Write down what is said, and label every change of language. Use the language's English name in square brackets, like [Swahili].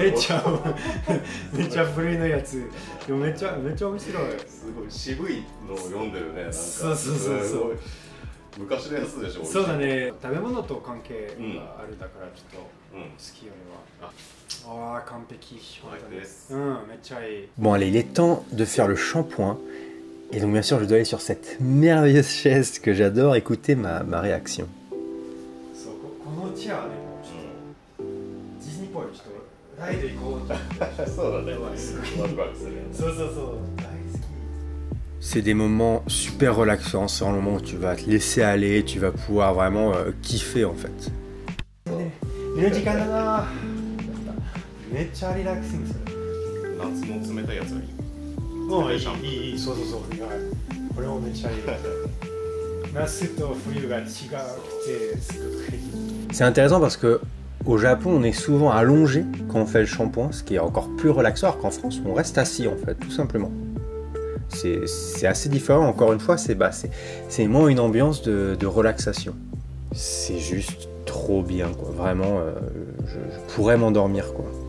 [Japanese] めっちゃ古いのやつ。でもめっちゃ面白い。すごい渋いのを読んでるね。なんかそう。昔のやつでしょ。そうだね。食べ物と関係があるだからちょっと好き俺は。ああ完璧。めっちゃいい。 [French] Bon allez, il est temps de faire le shampoing. Et donc bien sûr, je dois aller sur cette merveilleuse chaise que j'adore écouter ma réaction. [Japanese] このチェアね、ディズニーっぽい、ちょっとライド行こうと思って。そうだね。ワクワクする。そう。大好き。 [French] C'est des moments super relaxants, c'est un moment où tu vas te laisser aller, tu vas pouvoir vraiment kiffer en fait. [Japanese] 寝る時間だな。めっちゃリラックスする。夏の冷たいやつがいい。いい。そう。これもめっちゃいい。夏と冬が違くてすごくいい。 [French] C'est intéressant parce que au Japon, on est souvent allongé quand on fait le shampoing, ce qui est encore plus relaxant, alors qu'en France, on reste assis en fait, tout simplement. C'est assez différent, encore une fois, c'est moins une ambiance de relaxation. C'est juste trop bien, quoi. Vraiment, je pourrais m'endormir, quoi.